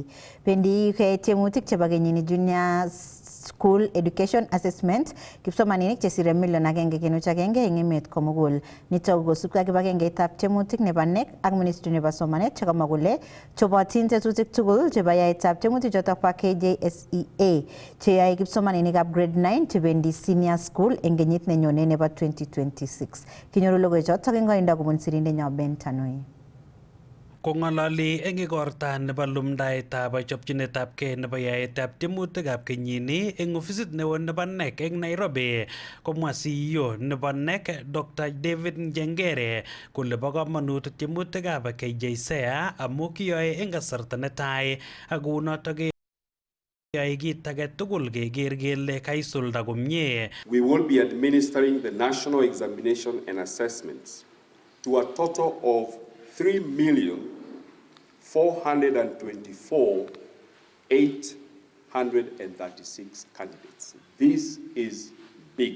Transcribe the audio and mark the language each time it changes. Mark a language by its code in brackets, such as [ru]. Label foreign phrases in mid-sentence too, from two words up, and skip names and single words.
[kln] Pendi tiemutik chebo kenyini Junior School Education Assessment kipsomaninik chesire million 1.1 eng emet komugul. Nitok kosubkei ak kibagengeitab tiemutik nebo NEC ak Ministry nebo Somanet chekamwa kole chobotin tetutik tugul chebo yaetab tiemutik chotok bo KJSEA cheyoe kipsomaninikab grade 9 chebendi [en] senior school [kln] eng kenyit nenyone nebo 2026. Kinyoru logoichotok eng koindo kobun sirindenyo Ben Tanui. Kong'ololi eng igorta nebo lumdaetab chopchinetabgei nebo yaetab tiemutikab kenyini eng ofisit neo nebo NEC eng Nairobi, komwa CEO nebo NEC Dr. David Njengere kole bo komonut tiemutikab KJSEA amu kiyoe eng kasarta netai ak kounotok yae kit age tugul keker kele kaisulda komie. [en] We will be administering the national examination and assessments to a total of 3,424,836 candidates. This is big.